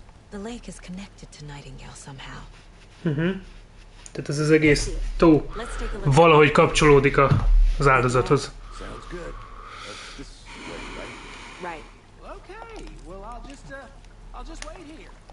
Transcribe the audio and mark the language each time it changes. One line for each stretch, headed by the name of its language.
English: The lake is connected to Nightingale somehow.
Hungarian: Tehát ez az egész tó valahogy kapcsolódik az áldozathoz.
English: Sounds good. This way, right? Right. Okay, well, I'll just wait here.